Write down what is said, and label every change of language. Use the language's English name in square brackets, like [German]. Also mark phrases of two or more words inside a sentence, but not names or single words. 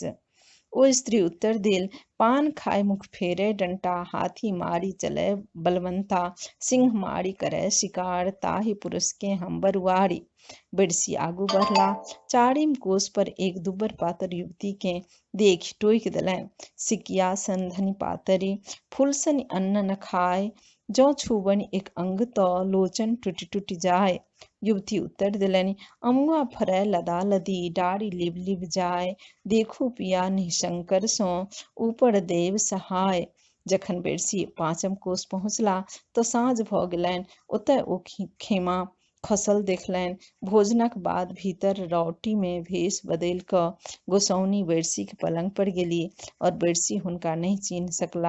[Maithili] ओ स्त्री उत्तर देल, पान खाय मुख फेरय डंटा, हाथी मारी चलय बलवंता, सिंह मारी करय शिकार, ताहि पुरुष के हम बरुआरी। बिरसी आगू बढ़ला। चारिम कोस पर एक दुबर पातर युवती के देखि टोकि देलनि, सिकिया सन धनी पातरी, फूल सन अन्न न खाय, जो छुबन एक अंग तो लोचन टूटी टूटी जाए। युवती उत्तर दिलनि, अमुआ फरै लदा लदी डारी लिब लिब जाए, देखू पिया निशंकर सो ऊपर देव सहाय। जखन बेरसी पाँचम कोस पहुँचला तो साँझ भ गेलनि। ओतय ओ खेमा खसल देखलनि। भोजनक बाद भीतर रौटी में भेष बदलि कऽ गोसाउनी बेरसी के पलंग पर गेली और बेरसी हुनका नहीं चिन्ह सकला।